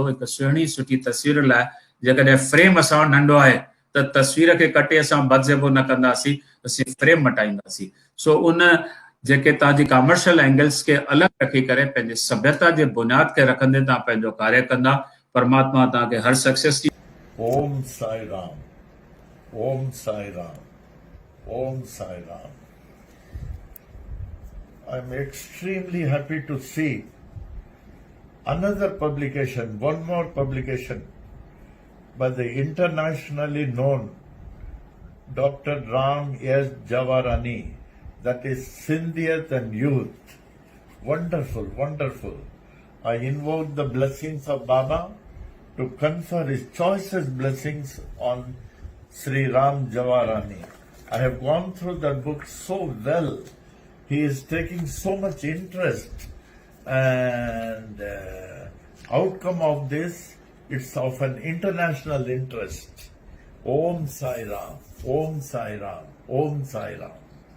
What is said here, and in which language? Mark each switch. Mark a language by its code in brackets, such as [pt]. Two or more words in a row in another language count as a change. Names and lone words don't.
[sd] हिकु सुहिणी सुठी तस्वीर लाइ जेकॾहिं फ्रेम असां वटि नंढो आहे त तस्वीर खे कटे असां बदिज़ेबो न कंदासीं, असीं फ्रेम मटाईंदासीं। सो उन जेके तव्हांजी [en] commercial angles [sd] खे अलॻि रखी करे पंहिंजे सभ्यता जे बुनियाद खे रखंदे तव्हां पंहिंजो कार्य कंदा, परमात्मा तव्हांखे हर सक्सेस ॾींदो। ओम साई राम, ओम साई राम, ओम साई राम। [en] I'm extremely happy to see another publication, one more publication by the internationally known Dr. Ram S. Jawarani, that is Sindhiyat and Youth. Wonderful, wonderful. I invoke the blessings of Baba to confer his choicest blessings on Sri Ram Jawarani. I have gone through that book so well. He is taking so much interest, and outcome of this, it's of an international interest. Om Sai Ram, Om Sai Ram, Om Sai Ram.